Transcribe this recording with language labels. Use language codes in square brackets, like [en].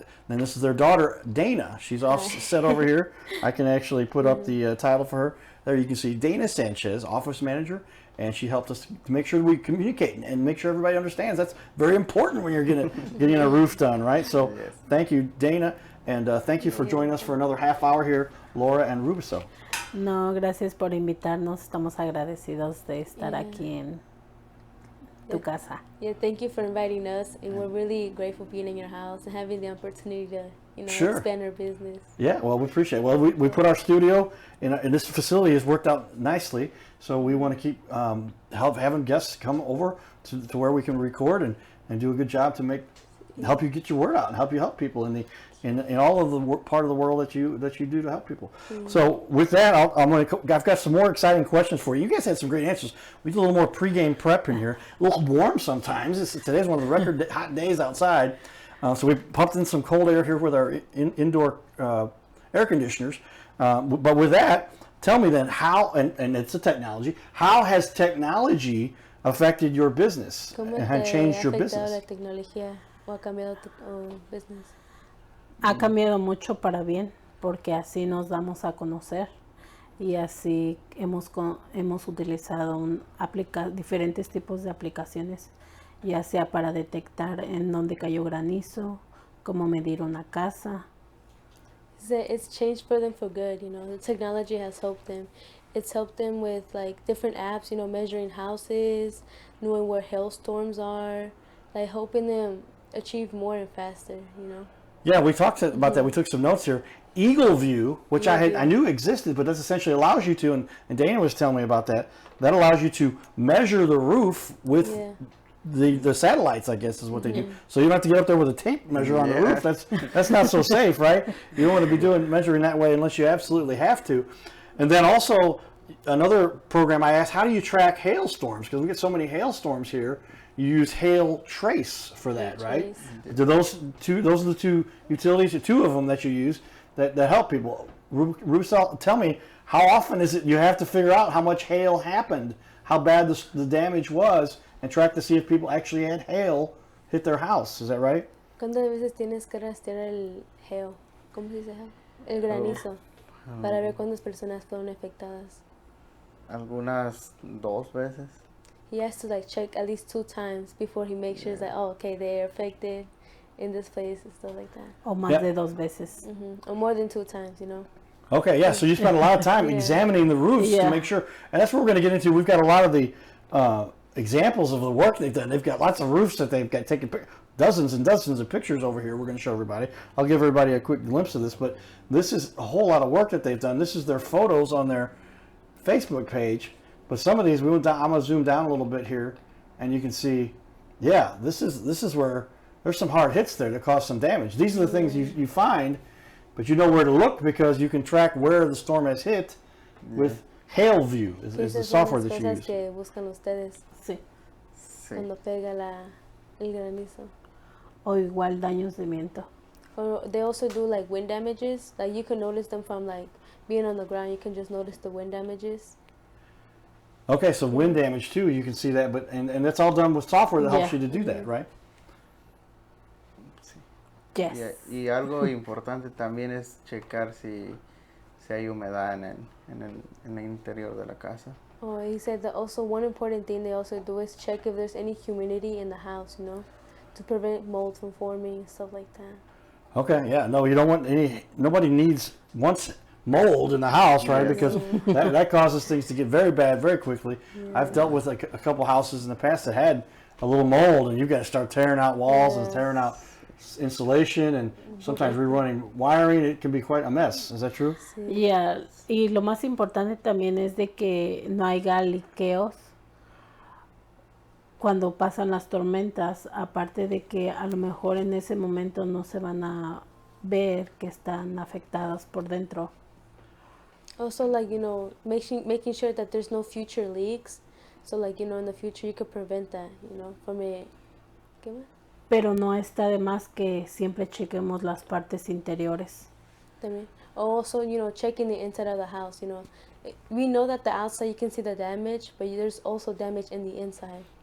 [en] And this is their daughter, Dana. She's off set over here. I can actually put up the title for her. There you can see Dana Sanchez, office manager. And she helped us to make sure we communicate and make sure everybody understands. That's very important when you're getting a roof done, right? So thank you, Dana, and thank you for joining us for another half hour here, Laura and Rubicel. [es] No, gracias por invitarnos. Estamos agradecidos de estar aquí en tu casa. [en] Yeah, thank you for inviting us, and we're really grateful being in your house and having the opportunity to, expand our business. Yeah, well, we appreciate it. Well, we put our studio in this facility has worked out nicely, so we want to keep having guests come over to where we can record and do a good job to help you get your word out and help people in all of the part of the world that you do to help people. So with that, I've got some more exciting questions for you. You guys had some great answers. We did a little more pregame prep in here. A little warm sometimes. Today's one of the record hot days outside. So we pumped in some cold air here with our indoor air conditioners. But with that, tell me then how, and it's a technology, how has technology affected your business and changed your business? [es] La tecnología o ha cambiado tu business? Ha cambiado mucho para bien porque así nos damos a conocer y así hemos utilizado diferentes tipos de aplicaciones, ya sea para detectar en dónde cayó granizo, cómo medir una casa. [en] It's changed for them for good, The technology has helped them. It's helped them with like different apps, measuring houses, knowing where hailstorms are, like helping them achieve more and faster, Yeah, we talked about that. We took some notes here. Eagle View, which I knew existed, but that essentially allows you to, and Dana was telling me about that, that allows you to measure the roof with the satellites, I guess is what they do. So you don't have to get up there with a tape measure on the roof. That's not so safe, right? You don't want to be measuring that way unless you absolutely have to. And then also another program I asked, how do you track hailstorms? Because we get so many hailstorms here. You use Hail Trace for that, right? Do those are the two utilities, two of them that you use that help people. Rubicel, tell me, how often is it you have to figure out how much hail happened, how bad the damage was, and track to see if people actually had hail hit their house? Is that right? [es] ¿Cuántas veces tienes que rastrear el hail? ¿Cómo se dice hail? El granizo. Para ver cuántas personas fueron afectadas. Algunas 2 veces. [en] He has to check at least 2 times before he makes sure okay, they are affected in this place and stuff like that. [es] O más de 2 veces. [en] Or more than 2 times, Okay, yeah, so you spend a lot of time examining the roofs to make sure, and that's what we're going to get into. We've got a lot of the examples of the work they've done. They've got lots of roofs that they've got taken dozens and dozens of pictures over here we're going to show everybody. I'll give everybody a quick glimpse of this, but this is a whole lot of work that they've done. This is their photos on their Facebook page. But some of these, I'm going to zoom down a little bit here, and you can see, this is where there's some hard hits there that cause some damage. These are the things you find, but you know where to look because you can track where the storm has hit with Hail View, is the software that you use. [es] Que buscan ustedes cuando pega el granizo. O igual daños de viento. [en] Or they also do wind damages. You can notice them from being on the ground. You can just notice the wind damages. Okay, so wind damage too, you can see that, but and that's all done with software that helps you to do that, right? Yes. [es] Y algo importante también es checar si hay humedad en el interior de la casa. [en] Oh, he said that also one important thing they also do is check if there's any humidity in the house, to prevent mold from forming and stuff like that. Okay, yeah, no, you don't want nobody wants mold in the house, right? Because that causes things to get very bad very quickly. I've dealt with a couple houses in the past that had a little mold, and you've got to start tearing out walls and tearing out insulation and sometimes rerunning wiring, it can be quite a mess. Is that true? [es] Yeah, y lo más importante también es de que no haya liqueos cuando pasan las tormentas, aparte de que a lo mejor en ese momento no se van a ver que están afectadas por dentro. [en] Also, like, making sure that there's no future leaks. So, like, in the future you could prevent that, from a... [es] ¿Qué más? Pero no está de más que siempre chequemos las partes interiores. También. [en] Also, checking the inside of the house, We know that the outside you can see the damage, but there's also damage in the inside.